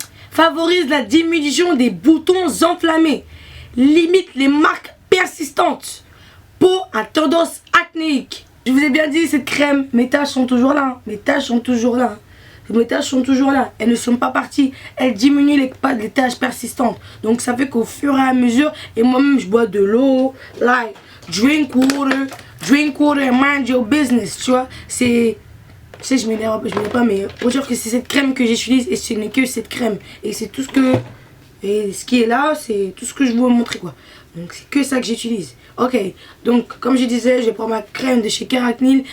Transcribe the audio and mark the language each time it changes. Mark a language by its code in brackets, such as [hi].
[fr] Favorise la diminution des boutons enflammés. Limite les marques persistantes. Peau à tendance acnéique. Je vous ai bien dit, cette crème, mes taches sont toujours là. Mes taches sont toujours là. Mes taches sont toujours là. Elles ne sont pas parties. Elles diminuent les taches persistantes. Donc ça fait qu'au fur et à mesure, et moi-même je bois de l'eau. [en] Like, drink water and mind your business. [fr] Tu vois, c'est... Je sais, je m'énerve pas, mais pour dire que c'est cette crème que j'utilise et ce n'est que cette crème. Et c'est tout ce que... Et ce qui est là, c'est tout ce que je veux vous montrer, quoi. Donc c'est que ça que j'utilise. Ok, donc comme je disais, je vais prendre ma crème de chez Keratinil.